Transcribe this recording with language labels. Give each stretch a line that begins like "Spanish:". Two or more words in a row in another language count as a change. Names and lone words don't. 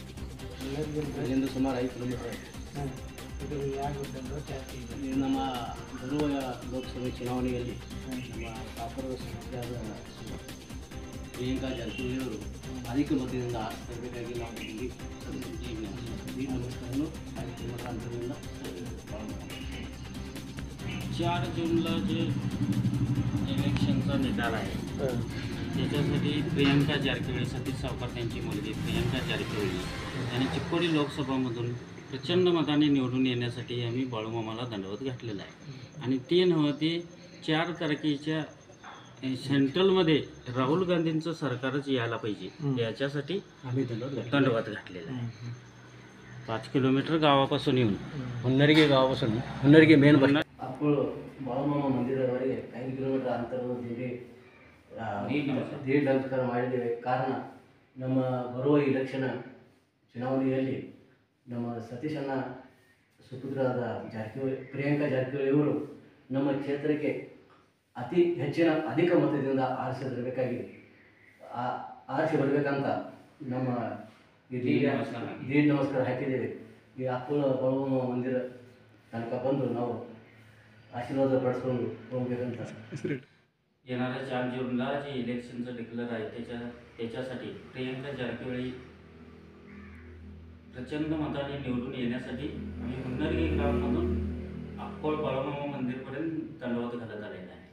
Kannada: ನಮ್ಮ ಬರುವ ಲೋಕಸಭೆ ಚುನಾವಣೆಯಲ್ಲಿ ನಮ್ಮ ಕಾಪುರದ ಸದಸ್ಯರಾದ ಪ್ರಿಯಾಂಕಾ ಜಾರಕಿಹೊಳಿ ಅವರು ಅಧಿಕ ಮತದಿಂದ ಆರಿಸಬೇಕಾಗಿ ನಾವು ಈ
Marathi: नमस्कारनं कार्यक्रमांतर्गत 4 जूनला जे इलेक्शनचा निकाल आहे त्याच्यासाठी प्रियांका जारकिहोळी, सतीश सावकार त्यांची मुलगी प्रियांका जारकिहोळी यांनी चिक्कोडी लोकसभामधून प्रचंड मताने निवडून येण्यासाठी आम्ही बाळूमामाला दंडवत घातलेला आहे. आणि ते नव्हे ते 4 तारखेच्या सेंट्रलमध्ये राहुल गांधींचं सरकारच यायला पाहिजे याच्यासाठी आम्ही दंडवत घातलेला आहे. 5 किलोमीटर गावापासून येऊन
Kannada: ಹುನ್ನರ್ಗಿ गावापासून ಹುನ್ನರ್ಗಿ ಮೇನ್ ಬಸ್ ಅಪ್ಪಳು ಬಾಳುಮಾಮ ಮಂದಿರದವರೆಗೆ 5 ಕಿಲೋಮೀಟರ್ ಅಂತರದಲ್ಲಿ ದೀಡ್ ನಮಸ್ಕಾರ ಮಾಡಿದ್ದೇವೆ. ಕಾರಣ ನಮ್ಮ ಬರುವ ಇಲೆಕ್ಷನ್ ಚುನಾವಣೆಯಲ್ಲಿ ನಮ್ಮ ಸತೀಶಣ್ಣ ಸುಪುತ್ರರಾದ ಜಾರಕಿಹೊಳಿ ಪ್ರಿಯಾಂಕಾ ಜಾರಕಿಹೊಳಿ ಅವರು ನಮ್ಮ ಕ್ಷೇತ್ರಕ್ಕೆ ಅಧಿಕ ಮತದಿಂದ ಆರಿಸಬೇಕಾಗಿದೆ. ಆರಿಸಿ ಬರಬೇಕಂತ ನಮ್ಮ ದೀಡ್ ನಮಸ್ಕಾರ ಹಾಕಿದ್ದೇವೆ. ಈ ಅಪ್ಪಳ ಬಾಳುಮಾಮ ಮಂದಿರ ತನಕ ಬಂದು ನಾವು आशीर्वाद पडसಕೊಂಡು ಹೋಗಬೇಕಂತ.
Marathi: येणाऱ्या 4 जूनला जे इलेक्शनचं डिक्लेअर आहे त्याच्यासाठी प्रियांका जारकिहोळी प्रचंड मताने निवडून येण्यासाठी आम्ही हुन्नरगी गावामधून अक्कोळ बाळूमामा मंदिरपर्यंत दंडवत घालत आलेला आहे.